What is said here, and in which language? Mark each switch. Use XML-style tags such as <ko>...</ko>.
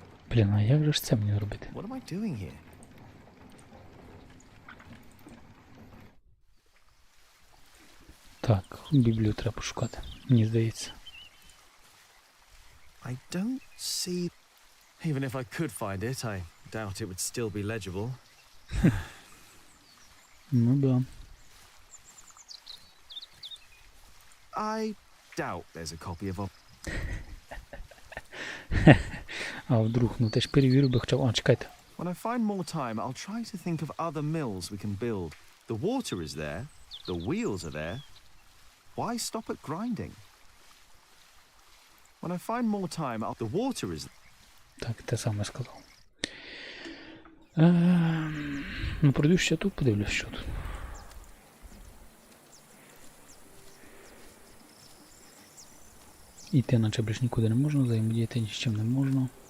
<uk>Блін, а як же ж це мені робити?</uk> <en>What am I doing here?</en> <uk>Так, Біблію треба пошукати, мені здається.</uk> <en>I don't see... Even if I could find it, I doubt it would still be legible.</en> <uk>Ну да.</uk> <en>I doubt there's a copy of...</en> <uk>А вдруг, ну ти ж перевірив би хоча б... А, чекайте.</uk> <en>When I find more time, I'll try to think of other mills we can build. The water is there, the wheels are there. Why stop at grinding? When I find more time, the water is...</en> <uk>Так, те саме сказав. Ну, пройду ще тут, подивлюсь, що тут. Іти наче більш нікуди не можна, взаємодіяти ні з чим не можна.</uk>